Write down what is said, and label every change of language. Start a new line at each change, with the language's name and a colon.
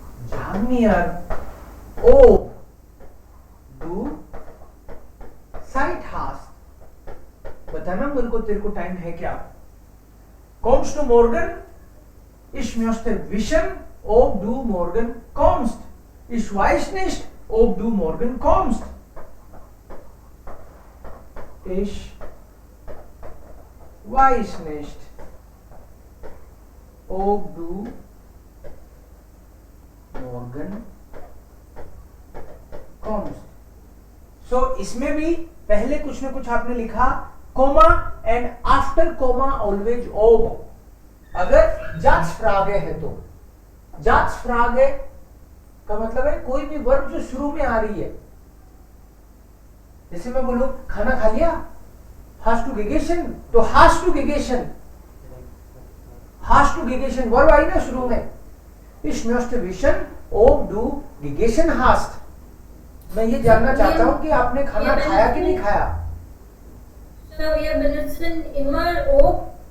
German: Sag mir, ob du Zeit hast,
Hindi: बताना मेरे को तेरे को टाइम है क्या.
German: Kommst du morgen? Ich möchte wissen, ob du morgen kommst. Ich weiß nicht, ob du morgen kommst. Ich weiß nicht, ob du morgen kommst.
Hindi: So इसमें भी पहले कुछ ना कुछ आपने लिखा
English: comma and after comma always
Hindi: ob. अगर Satzfrage है तो Satzfrage का मतलब है कोई भी वर्ब जो शुरू में आ रही है. जैसे मैं बोलूं खाना खा लिया,
German: hast du gegessen, तो hast du gegessen, hast du gegessen
Hindi: verb I ना शुरू में.
German: Ich möchte wissen, ob du gegessen hast.
Hindi: मैं ये जानना चाहता हूं कि आपने खाना खाया कि नहीं खाया.
English: So we are
German: benutzen immer
English: ob.